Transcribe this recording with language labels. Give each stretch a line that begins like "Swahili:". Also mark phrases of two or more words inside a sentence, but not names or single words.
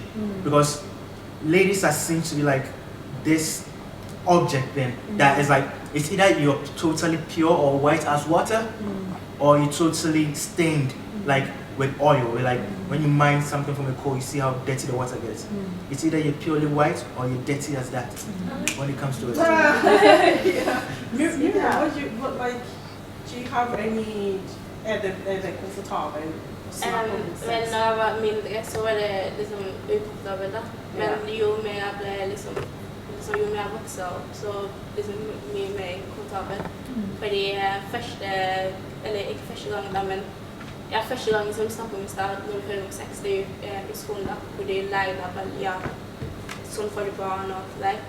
English: Because ladies are seen to be like this object then that is like, it's either you're totally pure or white as water, or you're totally stained like with oil. Like when you mine something from a coal, you see how dirty the water gets. It's either you're purely white or you're dirty as that when it comes to it. Do you have any komfortabel
Norwegian: Vel når jeg var mindre så var det liksom ukomfortabelt da. Men jo mer jeg ble liksom jo mer jeg vokste opp så liksom mye mer komfortabel. Fordi ikke første gang da, men første gang som vi snakket om i stad, når vi hører om sex, det er jo i skolen da, hvor de lærer deg vel, sånn får du barn og alt det der.